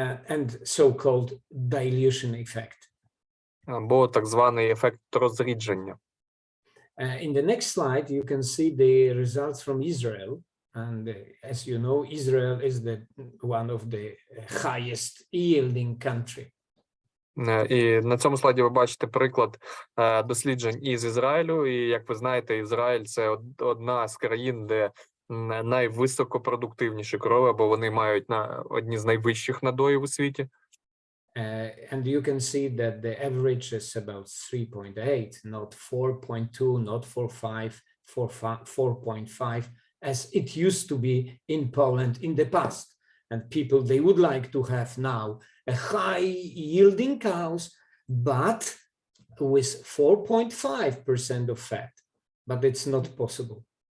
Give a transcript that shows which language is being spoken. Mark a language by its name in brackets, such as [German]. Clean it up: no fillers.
[English] And so-called dilution effect. [Ukrainian] Або так званий ефект розрідження. [English] In the next slide, you can see the results from Israel. And as you know, Israel is one of the highest yielding country. [Ukrainian] І на цьому слайді ви бачите приклад досліджень із Ізраїлю. І, як ви знаєте, Ізраїль – це одна з країн, де найвисокопродуктивніші корови, бо вони мають одні з найвищих надоїв у світі. [English] And you can see that the average is about 3.8, not 4.2, not 4.5, 4.5, as it used to be in Poland in the past. And people, they would like to have now a high yielding cows, but with 4.5% of fat, but it's not possible.